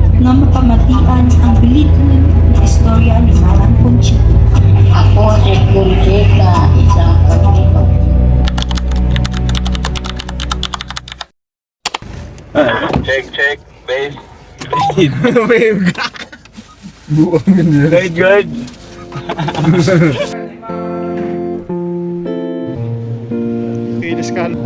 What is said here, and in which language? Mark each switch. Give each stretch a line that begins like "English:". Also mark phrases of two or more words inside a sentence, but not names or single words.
Hiligaynon: nga mapamatian ang bilidhon na istorya ni Manang Conchita. Ako si Conchita, isang pagkito.
English: Check, base.
Filipino: Wave ka. Buong ganyan.
English: Good.
Hiligaynon: Kinis ka.